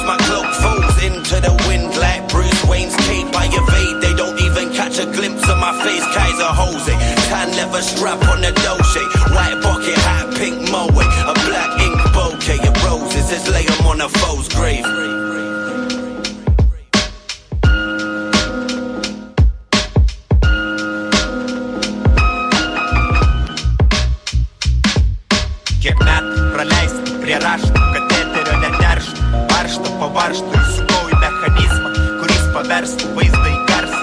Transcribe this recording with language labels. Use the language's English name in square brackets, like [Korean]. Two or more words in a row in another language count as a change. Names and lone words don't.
[English] My cloak folds into the wind like Bruce Wayne's cape. I evade, they don't even catch a glimpse of my face. Kaiser Jose, tan leather strap on the Dolce. White bucket hat, pink moe. A black ink bouquet of roses. Just lay them on a foe's grave. [Lithuanian] Kiek metų praleisti prie raštų, kateterio neterštų. Baršto po baršto įsukau į mechanizmą, kuris paverstų vaizdą į garsą.